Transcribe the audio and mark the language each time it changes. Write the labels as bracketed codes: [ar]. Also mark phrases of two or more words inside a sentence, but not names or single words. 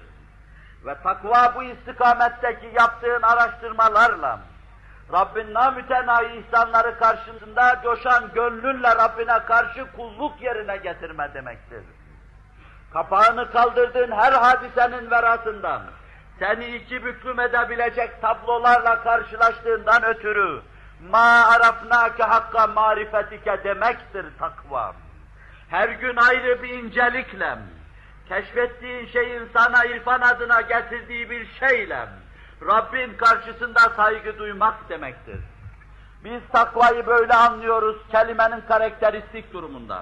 [tr] Ve takva bu istikametteki yaptığın araştırmalarla, Rabbin namütenayi ihsanları karşısında coşan gönlünle Rabbine karşı kulluk yerine getirme demektir. Kapağını kaldırdığın her hadisenin verasından, seni iki büklüm edebilecek tablolarla karşılaştığından ötürü, [ar] مَا عَرَفْنَاكَ حَقَّ مَعْرِفَتِكَ [tr] demektir takva. Her gün ayrı bir incelikle, keşfettiğin şeyin sana irfan adına getirdiği bir şeyle, Rabbin karşısında saygı duymak demektir. Biz takvayı böyle anlıyoruz, kelimenin karakteristik durumundan.